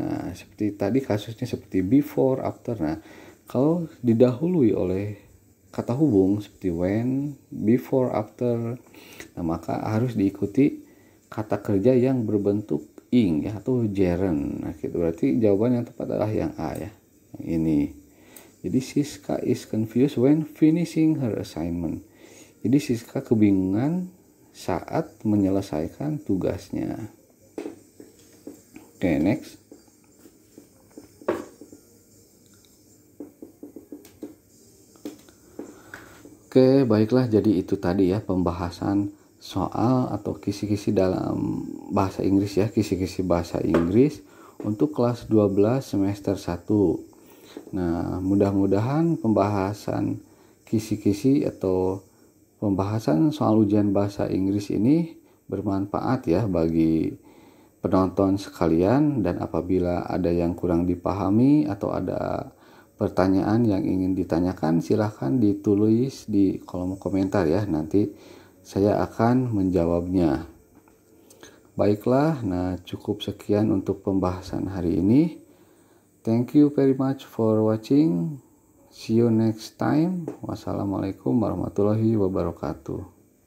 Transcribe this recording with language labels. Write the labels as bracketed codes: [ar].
[id] Nah, seperti tadi kasusnya seperti before, after. Nah, kalau didahului oleh kata hubung seperti when, before, after, nah maka harus diikuti kata kerja yang berbentuk ing ya atau gerund. Nah, gitu. Berarti jawaban yang tepat adalah yang A ya. Yang ini. [en] Jadi Siska is confused when finishing her assignment. [id] Jadi Siska kebingungan saat menyelesaikan tugasnya. Oke, next. Oke, baiklah, jadi itu tadi ya pembahasan soal atau kisi-kisi dalam bahasa Inggris ya, kisi-kisi bahasa Inggris untuk kelas 12 semester 1. Nah, mudah-mudahan pembahasan kisi-kisi atau pembahasan soal ujian bahasa Inggris ini bermanfaat ya bagi penonton sekalian, dan apabila ada yang kurang dipahami atau ada pertanyaan yang ingin ditanyakan, silahkan ditulis di kolom komentar ya, nanti saya akan menjawabnya. Baiklah, nah cukup sekian untuk pembahasan hari ini. [en] Thank you very much for watching. See you next time. [ar] Wassalamualaikum warahmatullahi wabarakatuh.